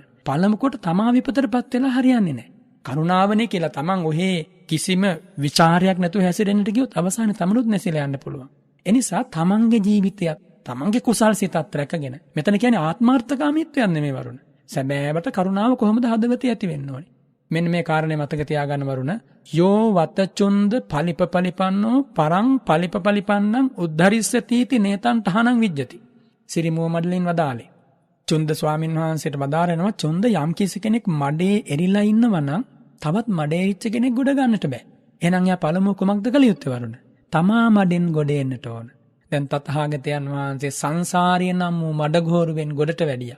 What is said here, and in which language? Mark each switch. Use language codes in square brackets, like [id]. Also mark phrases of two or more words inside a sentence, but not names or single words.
[si] පළමු කොට තමා විපතටපත් වෙලා හරියන්නේ නැහැ. කරුණාවනේ කියලා තමන් ඔහේ කිසිම ਵਿਚාරයක් නැතුව හැසිරෙන්නට ගියොත් අවසානයේ තමනුත් නැසිලා යන්න පුළුවන්. ඒ නිසා තමන්ගේ ජීවිතයත් තමන්ගේ කුසල් සිතත් රැකගෙන මෙතන කියන්නේ ආත්මార్థකාමීත්වයක් නෙමෙයි වරුණ. සැබෑවට කරුණාව කොහොමද හදවතේ ඇති වෙන්න ඕනේ? මෙන්න මේ කාරණේ මතක තියාගන්න වරුණ. [pi] යෝ වතචුන්ද පලිපපලිපන්නෝ පරං පලිපපලිපන්නං උද්ධරිස්සතිති නේතං තහනං විජ්ජති. [si] සිරිමුව මඩලින් වදාලේ. චුන්ද ස්වාමීන් වහන්සේට වදාරනවා චුන්ද යම් කිසි කෙනෙක් මඩේ එරිලා ඉන්නවා නම් තවත් මඩේ එරිච්ච කෙනෙක් ගොඩ ගන්නට බෑ. එහෙනම් යා පළමුව කුමක්ද කළ යුත්තේ වරුණ? තමා මඩෙන් ගොඩ එන්නට ඕන. දැන් තථාගතයන් වහන්සේ සංසාරයේ නම් වූ මඩගෝරුවෙන් ගොඩට වැඩියා.